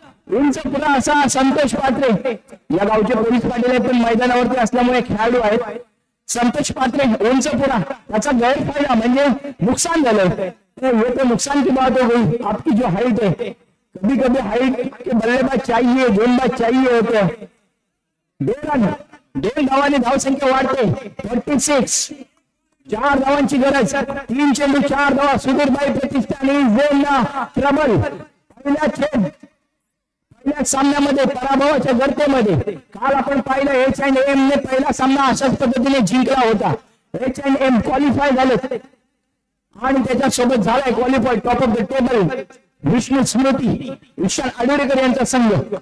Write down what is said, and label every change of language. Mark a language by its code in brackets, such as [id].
[mr] उंच पुरा असा संतोष पात्रे या गावचे पोलीस पाटील आहेत पण मैदानावरती असल्यामुळे खेळाडू आहेत. संतोष पात्रे उंच पुरा, त्याचा गैरफायदा म्हणजे नुकसान झालं. [hi] ये तो नुकसान की बात हो गई. आपकी जो हाइट है, कभी कभी हाइट के बल्लेबाज चाहिए, गेंदबाज चाहिए होते हैं. [mr] 2 धावांनी धावसंख्या वाढते. 36. 4 धावांची गरज. 3 चेंडू 4 धावा. सुधीरभाई प्रतिष्ठान ट्रबल. पहिल्या सामन्यामध्ये पराभवाच्या गर्तेमध्ये काल आपण पाहिलं H&M ने पहिला सामना अशाच पद्धतीने जिंकला होता. H&M क्वालिफाय झाले आणि त्याच्यासोबत झालाय qualify [en] top of the table [mr] Vishnu स्मृती विशाल आडुरेकर यांचा संघ.